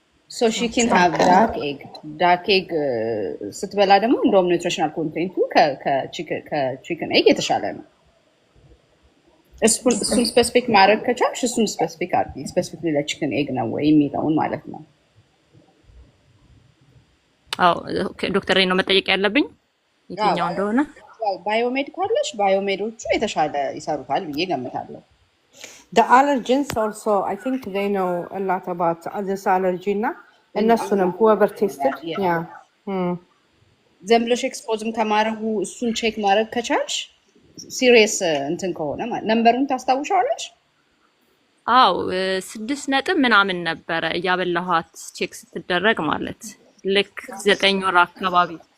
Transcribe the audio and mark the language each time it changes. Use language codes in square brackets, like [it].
[en] So she can have dark egg. Dark egg [am] ስትበላ ደግሞ እንደውም ኒውትሪሽናል ኮንቴንቱ ከቺክን ኤግ የተሻለ ነው። እሱን ስፔሲፊክ ማድረግ ከቻልሽ እሱን ስፔሲፊክ አድርጊ። ስፔሲፊክ ለቺክን ኤግ ነው ወይ የሚለውን ማለት ነው። አዎ ዶክተር ነው መጠየቅ ያለብኝ የትኛው እንደሆነ። ባዮሜድ ካለሽ ባዮሜዶቹ የተሻለ ይሰሩታል ብዬ ገምታለሁ። [en] The allergens also, I think they know a lot about this allergy [am] እና እነሱንም [en] whoever tested, yeah. [am] ዝም ብለሽ ኤክስፖዝም ከማድረጉ እሱን ቼክ ማድረግ ከቻልሽ ሲሪየስ እንትን ከሆነ ማለት ነምበሩን ታስታውሻለሽ? አዎ 6 ነጥብ ምናምን ነበረ እያበላኋት ቼክ ስትደረግ ማለት ልክ 9 ወር አካባቢ